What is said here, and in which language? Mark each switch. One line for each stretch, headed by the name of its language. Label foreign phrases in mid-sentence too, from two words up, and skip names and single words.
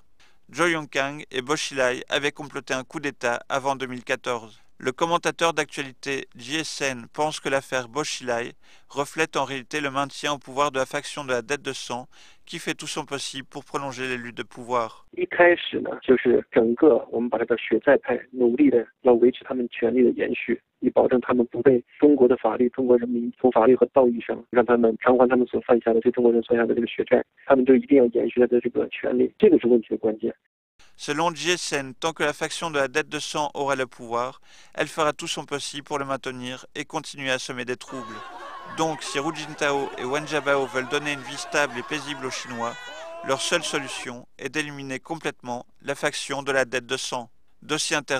French: Zhou Yongkang et Bo Xilai avaient comploté un coup d'État avant 2014. Le commentateur d'actualité JSN pense que l'affaire Bo Xilai reflète en réalité le maintien au pouvoir de la faction de la dette de sang qui fait tout son possible pour prolonger les luttes de pouvoir.
Chinese: 一开始呢，就是整个我们把它叫血债派努力的要维持他们权力的延续，以保证他们不被中国的法律、中国人民从法律和道义上让他们偿还他们所犯下的对中国人所下的这个血债，他们就一定要延续他的这个权利，这个是问题的关键。
French: Selon GSN, tant que la faction de la dette de sang aura le pouvoir, elle fera tout son possible pour le maintenir et continuer à semer des troubles. Donc, si Hu Jintao et Wen Jiabao veulent donner une vie stable et paisible aux Chinois, leur seule solution est d'éliminer complètement la faction de la dette de sang.